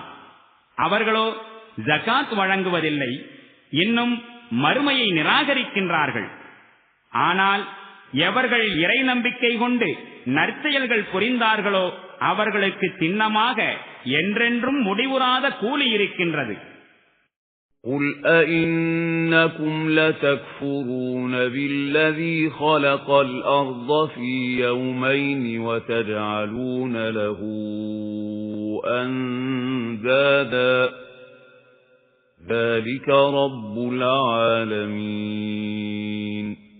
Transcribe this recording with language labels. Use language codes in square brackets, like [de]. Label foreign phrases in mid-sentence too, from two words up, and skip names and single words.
[ta] அவர்களோ ஜகாத் வழங்குவதில்லை, இன்னும் மறுமையை நிராகரிக்கின்றார்கள். ஆனால் எவர்கள் இறை நம்பிக்கை கொண்டு நற்செயல்கள் புரிந்தார்களோ அவர்களுக்கு சின்னமாக என்றென்றும் முடிவுறாத கூலி இருக்கின்றது. [ar] قُلْ أَإِنَّكُمْ لَتَكْفُرُونَ بِالَّذِي خَلَقَ الْأَرْضَ فِي يَوْمَيْنِ وَتَجْعَلُونَ لَهُ أَندَادًا ذَلِكَ رَبُّ الْعَالَمِينَ.